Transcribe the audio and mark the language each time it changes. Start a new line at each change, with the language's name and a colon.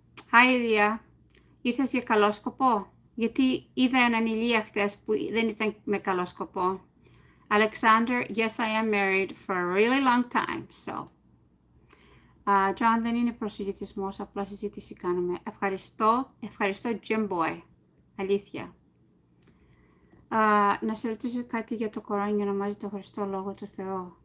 Greek: Hi Ηλία, ήρθες για καλό σκοπό? Γιατί είδα έναν Ηλία χτες που δεν ήταν με καλό σκοπό.
English: Alexander, yes I am married for a really long time, so.
Greek: John, δεν είναι προσιλητισμός, απλά συζήτηση κάνουμε. Ευχαριστώ Jim Boy, αλήθεια. Να σε ρωτήσω κάτι για το Κοράνι, ονομάζει το Χριστό Λόγο του Θεού.